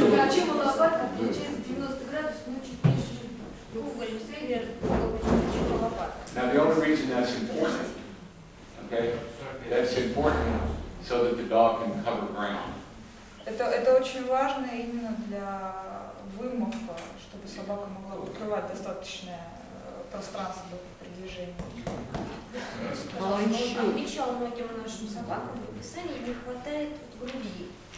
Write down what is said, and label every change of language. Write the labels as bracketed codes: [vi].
[ru] почему лопатка получается 90 градусов, ну чуть ниже угол, средний угол, чем лопатка. [en] Now, the only reason that's important, okay, that's important so that the dog can cover ground. [ru] Это очень важно именно для вымоха, чтобы собака могла покрывать достаточное пространство при движении. Отмечал многим нашим собакам в описании не хватает груди.